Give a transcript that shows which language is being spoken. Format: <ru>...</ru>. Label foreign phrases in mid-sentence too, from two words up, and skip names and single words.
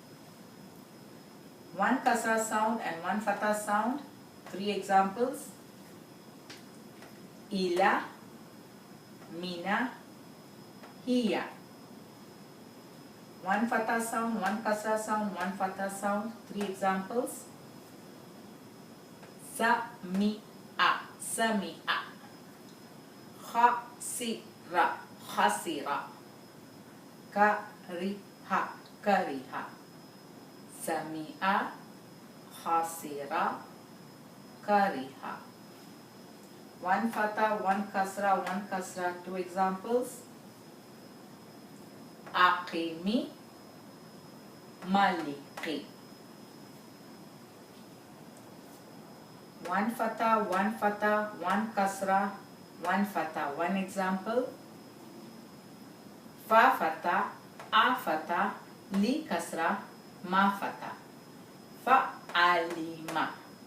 <en>1 Kasra sound and 1 Fatha sound, 3 examples:</en> <ar>إلى، مِنَ، هِيَ.</ar> <en>1 Fatha sound, 1 Kasra sound, 1 Fatha sound, 3 examples:</en> <ar>سَمِعَ، سَمِعَ، خَسِرَ، خَسِرَ، كَرِهَ، كَرِهَ. سَمِعَ، خَسِرَ، كَرِهَ.</ar> <en>1 Fatha, 1 Kasra, 1 Kasra, 2 examples:</en> <ar>أَقِمِي، مَلِكِي.</ar> <en>1 Fatha, 1 Fatha, 1 Kasra, 1 Fatha. 1 example: fa Fatha, a Fatha, li Kasra, ma Fatha. Fa'alima.</en>